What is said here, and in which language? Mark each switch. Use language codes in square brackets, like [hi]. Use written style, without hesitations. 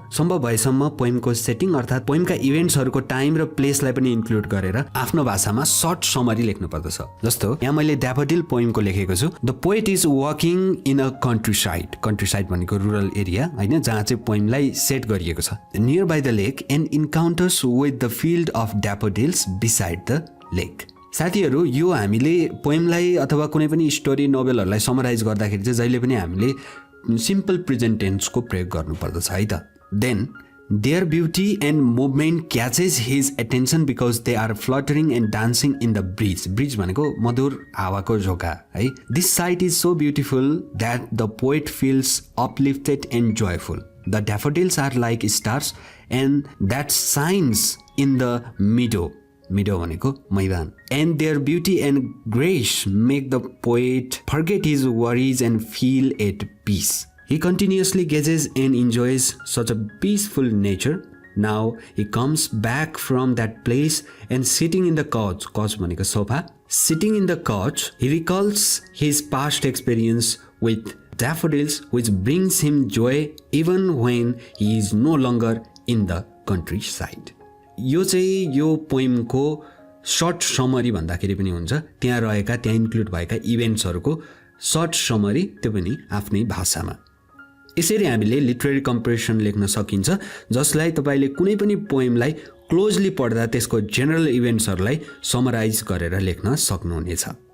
[ne] सम्भव भएसम्म पोएमको सेटिङ अर्थात् पोएमका इभेन्ट्सहरूको टाइम र प्लेसलाई पनि इन्क्लुड गरेर आफ्नो भाषामा सर्ट समरी लेख्नु पर्दछ। जस्तो यहाँ मैले ड्याफोडिल पोएमको लेखेको छु। [en] the poet is walking in a country side [ne] भनेको रुरल एरिया हैन, जहाँ चाहिँ पोएमलाई सेट गरिएको छ। [en] Nearby the lake and encounters with the field of daffodils beside the lake. [ne] साथीहरु, यो हामीले पोएमलाई अथवा कुनै पनि स्टोरी नोभेलहरूलाई समराइज गर्दाखेरि चाहिँ जहिले पनि हामीले सिम्पल प्रेजेन्ट टेन्सको प्रयोग गर्नुपर्दछ है त। [en] then their beauty and movement catches his attention because they are fluttering and dancing in the breeze [ne] भनेको मधुर हावाको झोका है। [en] This sight is so beautiful that the poet feels uplifted and joyful. The daffodils are like stars and that shines in the meadow [ne] भनेको मैदान। [en] And their beauty and grace make the poet forget his worries and feel at peace. He continuously gazes and enjoys such a peaceful nature. Now he comes back from that place and sitting in the couch [ne] भनेको sofa, [en] sitting in the couch, he recalls his past experience with daffodils, which brings him joy even when he is no longer in the countryside. [ne] यो चाहिँ यो पोएमको short summary भन्दाखेरि पनि हुन्छ। त्यहाँ include भएका इभेन्ट्सहरूको short summary, त्यो पनि आफ्नै भाषामा। यसरी हामीले लिटरेरी कम्प्रिहेन्सन लेख्न सकिन्छ, जसलाई तपाईले कुनै पनि पोएमलाई क्लोजली पढ्दा त्यसको जेनरल इभेन्ट्सहरूलाई समराइज गरेर लेख्न सक्नुहुनेछ।